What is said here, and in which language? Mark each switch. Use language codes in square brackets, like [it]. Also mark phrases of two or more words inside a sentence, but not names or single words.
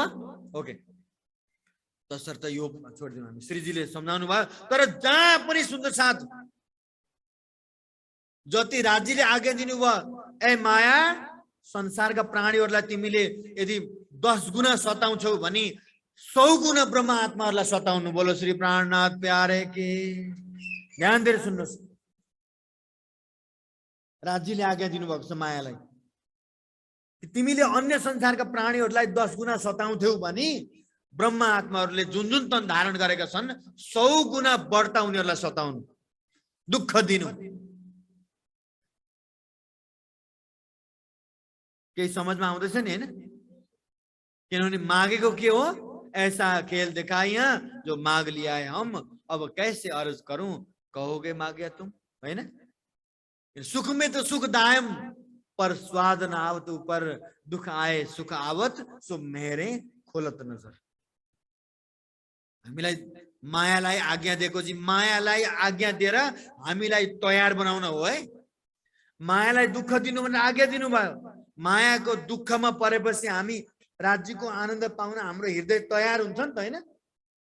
[ne] ओके, तसर्थ यो छोडिदिउँ हामी। श्रीजीले सम्झाउनु भयो। तर जहाँ पनि सुन्दर साथ जति राज्यले आज्ञा दिनुभयो, ए माया संसारका प्राणीहरूलाई तिमीले यदि 10 गुना सताउँछौ भने 100 गुना ब्रह्म आत्माहरूलाई सताउनु। [hi] बोलो श्री प्राणनाथ प्यारे की। [ne] ध्यान दिएर सुन्नुहोस्, राज्यले आज्ञा दिनुभएको छ मायालाई, तिमीले अन्य संसारका प्राणीहरूलाई 10 गुना सताउँथ्यौ भने ब्रह्म आत्माहरूले जुन जुन तन धारण गरेका छन् 100 गुना बढ्ता उनीहरूलाई सताउनु, दुःख दिनु। केही समझमा आउँदैछ नि हैन? किनभने मागेको के हो? [hi] ऐसा खेल दिखाइया जो माग लिया है हम, अब कैसे अर्ज करूं कहोगे मांगे तुम, [ne] हैन? [hi] सुख में तो सुख दायम पर स्वाद न आवत ऊपर, दुख आए सुख आवत सो मेरे खोलत नजर। [ne] हामीलाई मायालाई आज्ञा दिएको जी, मायालाई आज्ञा दिएर हामीलाई तयार बनाउन हो है। मायालाई दुःख दिनु भनेर आज्ञा दिनुभयो। मायाको दुःखमा परेपछि हामी राज्यको आनन्द पाउन हाम्रो हृदय तयार हुन्छ नि त, हैन?